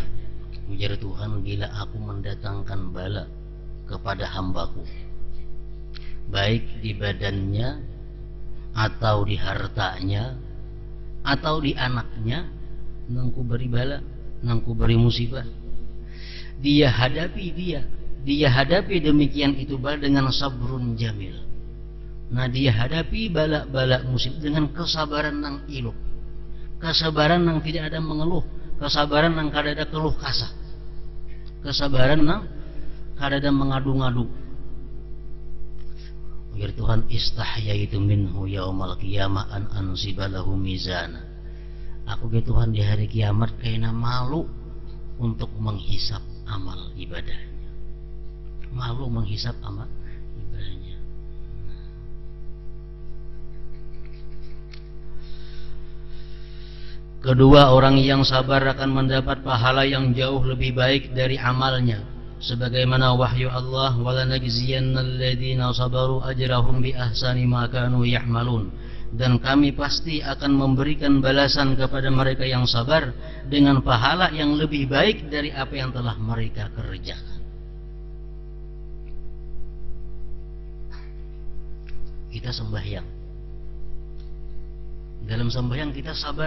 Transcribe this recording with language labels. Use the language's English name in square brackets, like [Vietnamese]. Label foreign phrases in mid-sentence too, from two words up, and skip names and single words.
[Banjar] ujar Tuhan, bila aku mendatangkan bala kepada hambaku, baik di badannya atau di hartanya atau di anaknya, nangku beri bala, nangku beri musibah, dia hadapi demikian itu bala dengan [Arabic] صبر جميل. [Banjar] Nah, dia hadapi bala-bala musibah dengan kesabaran nang iluh, kesabaran nang tidak ada mengeluh, kesabaran nang kada ada keluh kasah, kesabaran nang kada ada mengadu-ngadu. Ujar Tuhan, [Arabic] استحييت منه يوم القيامة أن أنصب له ميزانا. [Banjar] Aku ke Tuhan di hari kiamat kayaknya malu untuk menghisap amal ibadahnya, malu menghisap amal ibadahnya. [Indonesian] Kedua, orang yang sabar akan mendapat pahala yang jauh lebih baik dari amalnya, sebagaimana wahyu Allah, [Arabic] ولنجزين الذين صبروا أجرهم بأحسن ما كانوا يعملون. [Indonesian] Dan kami pasti akan memberikan balasan kepada mereka yang sabar dengan pahala yang lebih baik dari apa yang telah mereka kerjakan. Kita sembahyang, dalam sembahyang kita sabar.